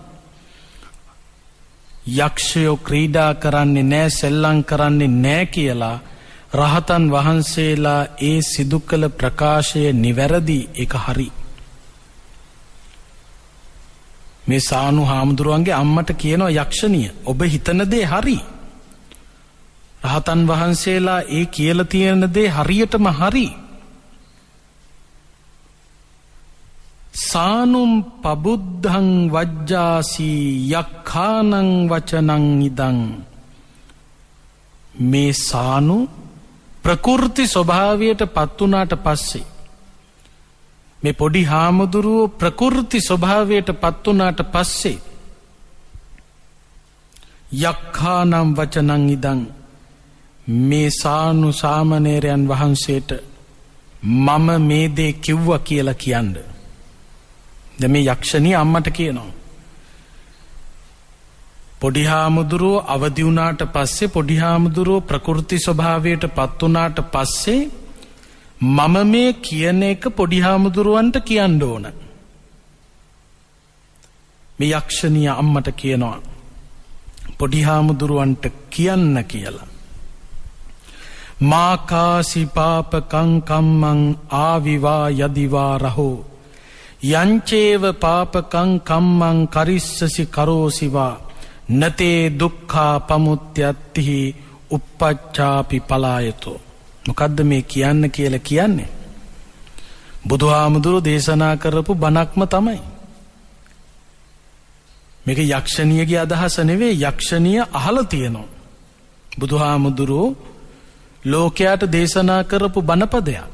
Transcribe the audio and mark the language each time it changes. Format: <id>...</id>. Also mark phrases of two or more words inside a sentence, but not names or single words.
<si>යක්ෂයෝ ක්‍රීඩා කරන්නේ නැහැ, සෙල්ලම් කරන්නේ නැහැ කියලා රහතන් වහන්සේලා ඒ සිදු කළ ප්‍රකාශය නිවැරදි, ඒක හරි. මේ සානු හාමුදුරුවන්ගේ අම්මට කියනවා යක්ෂණිය ඔබ හිතන දේ හරි. රහතන් වහන්සේලා ඒ කියලා තියෙන දේ හරියටම හරි.</si> <pi>සානුම් පබුද්ධං වජ්ජාසි යක්ඛානං වචනං ඉදං</pi> <si>මේ සානු ප්‍රකෘති ස්වභාවයට පත් වුණාට පස්සේ මේ පොඩි හාමුදුරුවෝ ප්‍රකෘති ස්වභාවයට පත් වුණාට පස්සේ</si> <pi>යක්ඛානම් වචනං ඉදං</pi> <si>මේ සානු සාමණේරයන් වහන්සේට මම මේ දේ කිව්වා කියලා කියන්න. දැන් මේ යක්ෂණිය අම්මට කියනවා. පොඩි හාමුදුරුවෝ අවදි වුණාට පස්සේ පොඩි හාමුදුරුවෝ ප්‍රකෘති ස්වභාවයට පත් වුණාට පස්සේ මම මේ කියන එක පොඩි හාමුදුරුවන්ට කියන්න ඕන. මේ යක්ෂණිය අම්මට කියනවා පොඩි හාමුදුරුවන්ට කියන්න කියලා.</si> <pi>මාකාසි පාපකං කම්මං ආවිවා යදිවා රහෝ යංචේව පාපකං කම්මං කරිස්සසි කරෝසිවා නතේ දුක්ඛා පමුත්‍යත්ති uppacchāpi පලායතෝ.</pi> <si>මොකද්ද මේ කියන්න කියලා කියන්නේ? බුදුහාමුදුරුවෝ දේශනා කරපු බණක්ම තමයි. මේක යක්ෂණියගේ අදහස නෙවෙයි. යක්ෂණිය අහලා තියෙනවා. බුදුහාමුදුරුවෝ ලෝකයට දේශනා කරපු බණපදයක්.</si>